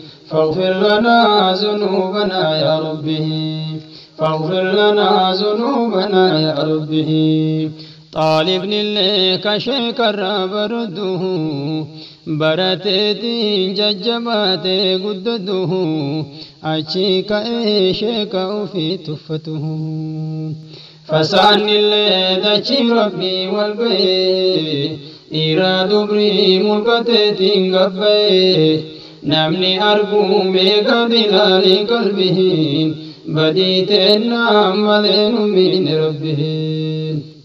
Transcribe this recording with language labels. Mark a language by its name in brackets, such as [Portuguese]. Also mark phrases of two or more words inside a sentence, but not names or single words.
[Arabic] فاغفر لنا ذنوبنا يا ربه. فاغفر لنا ذنوبنا يا ربه. [Oromo] Xaalibni illee ka sheekarraa baratuhu, barateetiin jajjabaatee guddatuhu, achi ka'ee sheeka ofii tuffatuhu. Fasaanni illee dachii Rabbii wal ga'ee, dhiira dubrii mulqateetiin gabba'ee, namni arguu meeqa dilaalii qalbiin, badii teennaa malee nu miine Rabbiin.